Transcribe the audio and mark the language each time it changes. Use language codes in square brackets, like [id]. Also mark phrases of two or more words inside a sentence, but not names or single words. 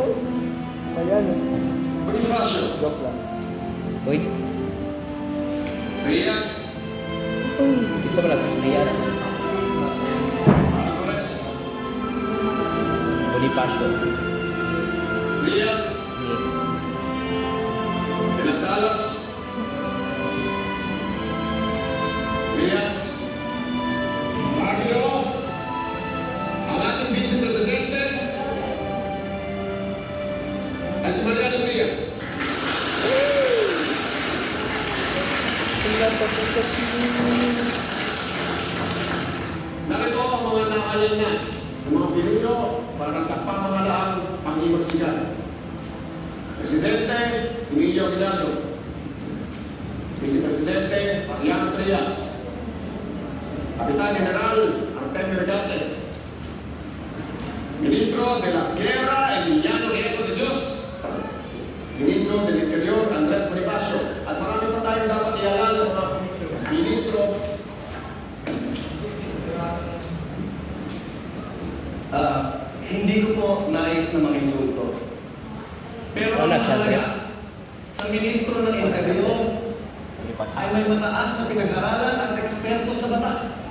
[tl] Ayan. Bonifacio. Joke lang. Uy, Trias. gusto mo lang. Ayan. Alvarez. Bonifacio. Trias. De las Alas. Trias. Magno. Ang ating Vice Presidente ay si Mariano Trias. Tingnan pa po sa team. Narito ang mga nakalal na ng mga pinuno para sa pamahalaang pang-iwagsikan. Presidente Emilio Aguinaldo. Vice Presidente Mariano Trias. Kapitan General Artemio Regate. Ministro de la Guerra Emiliano Eco de Dios. Ministro del Interior Andres Bonifacio. At marami pa tayong dapat ialala ng mga ministro. Hindi ko po nais na manginsulto. Pero ang Wala, Sir mahalaga, ang Ministro ng Interior ay may mataas na pinag-aralan at eksperto sa batas.